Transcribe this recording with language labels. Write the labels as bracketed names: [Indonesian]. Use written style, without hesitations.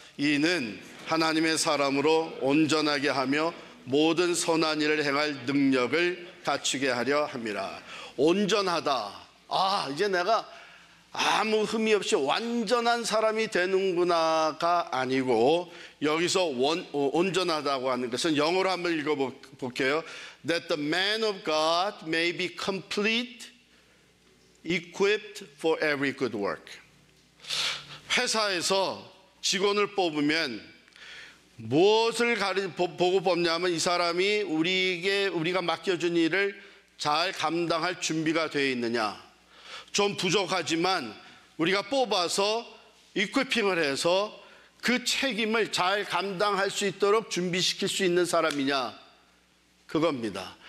[Korean] 이는 하나님의 사람으로 온전하게 하며 모든 선한 일을 행할 능력을 갖추게 하려 함이라. 온전하다. 이제 내가 아무 흠이 없이 완전한 사람이 되는구나가 아니고, 여기서 온전하다고 하는 것은 영어로 한번 읽어볼게요. [English] That the man of God may be complete, equipped for every good work. [Korean] 회사에서 직원을 뽑으면 무엇을 보고 뽑냐면 이 사람이 우리가 맡겨준 일을 잘 감당할 준비가 되어 있느냐. 좀 부족하지만 우리가 뽑아서 이퀴핑을 해서 그 책임을 잘 감당할 수 있도록 준비시킬 수 있는 사람이냐, 그겁니다.